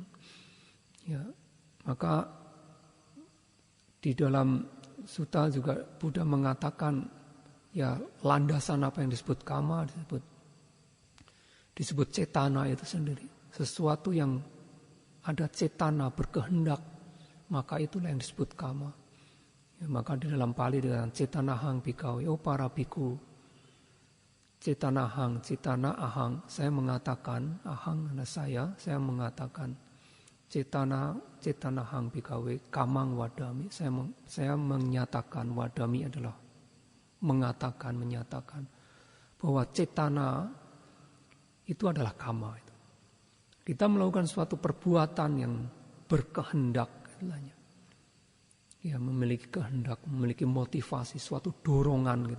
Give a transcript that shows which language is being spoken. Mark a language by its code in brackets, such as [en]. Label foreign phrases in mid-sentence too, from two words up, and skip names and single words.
[id] Ya, maka di dalam sutta juga Buddha mengatakan ya landasan apa yang disebut kama disebut cetana itu sendiri. Sesuatu yang ada cetana berkehendak, maka itulah yang disebut kama. Ya, maka di dalam Pali dengan [pi] cetanahang bhikkhave, [id] oh para bhikkhu, [pi] cetanahang, cetana ahang, [id] saya mengatakan, ahang adalah saya mengatakan, [pi] cetanahang bhikkhave, kamang wadami, [id] saya menyatakan, wadami adalah menyatakan bahwa cetana itu adalah kama. Kita melakukan suatu perbuatan yang berkehendak, ya, memiliki kehendak, memiliki motivasi, suatu dorongan gitu.